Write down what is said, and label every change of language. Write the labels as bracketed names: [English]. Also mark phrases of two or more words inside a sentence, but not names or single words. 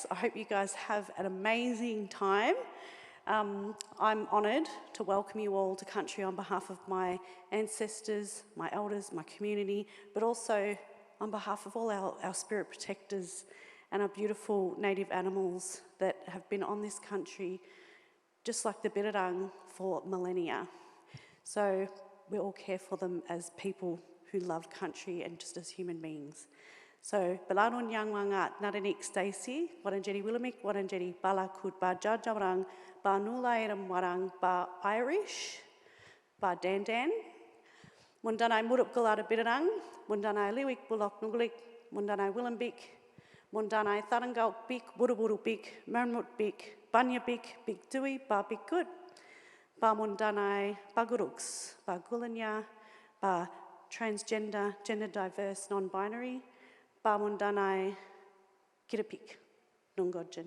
[English] I hope you guys have an amazing time. I'm honoured to welcome you all to country on behalf of my ancestors, my elders, my community, but also on behalf of all our spirit protectors and our beautiful native animals that have been on this country, just like the Birrarung, for millennia. So we all care for them as people who love country and just as human beings. So, [Woiwurrung] Balanun Yang Wangat, Naranik Stacy, Waranjeri Willamik, Waranjeri Balakut, Ba Jajawarang, Ba Nulairam Warang, Ba Irish, Ba Dandan, Mundanai Murup Gulada Birrarung, Mundanai Liwik Bulok Nugulik, Mundanai Willambik, Mundanai Tharangauk Bik, Wuruburu Bik, Mermut Bik, Banya Bik, Bik Dui, Ba Bik Good, Ba Mundanai Baguruks, Ba Gulanya, Ba [English] Transgender, Gender Diverse, Non-Binary, [Woiwurrung] Ba Mundanai Kirapik, Nungodjan.